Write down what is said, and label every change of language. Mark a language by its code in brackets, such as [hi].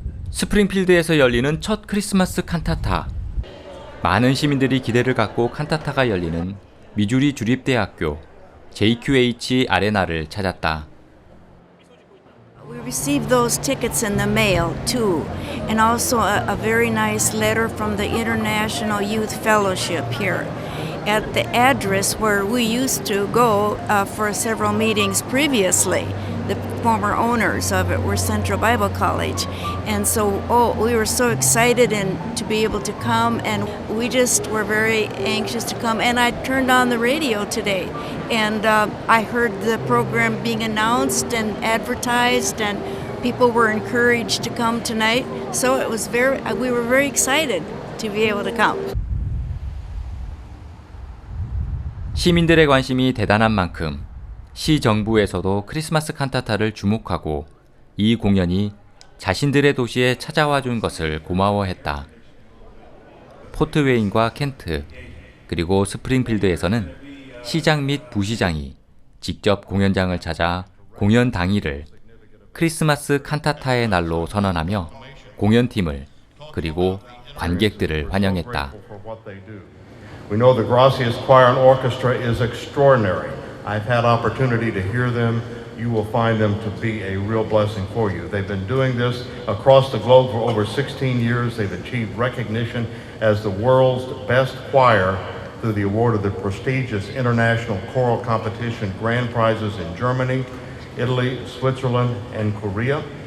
[ko] 스프링필드에서 열리는 첫 크리스마스 칸타타. 많은 시민들이 기대를 갖고 칸타타가 열리는 미주리 주립대학교 JQH 아레나를 찾았다. [en] We received those tickets in the mail too, and also a very nice letter from the International Youth Fellowship here at the address where we used to go for several meetings previously. The former owners of it were Central Bible College, and so we were so excited and to be able to come, and we just were very anxious to come. And I turned on the radio today, and I heard the program being announced and advertised, and people were encouraged to come tonight. So it was we were very excited to be able to come. [ko] 시민들의 관심이 대단한 만큼 시 정부에서도 크리스마스 칸타타를 주목하고 이 공연이 자신들의 도시에 찾아와 준 것을 고마워했다. 포트웨인과 켄트, 그리고 스프링필드에서는 시장 및 부시장이 직접 공연장을 찾아 공연 당일을 크리스마스 칸타타의 날로 선언하며 공연팀을 그리고 관객들을 환영했다. [en] We know the Gracias Choir and Orchestra is extraordinary. I've had opportunity to hear them. You will find them to be a real blessing for you. They've been doing this across the globe for over 16 years. They've achieved recognition as the world's best choir through the award of the prestigious International Choral Competition grand prizes in Germany, Italy, Switzerland, and Korea.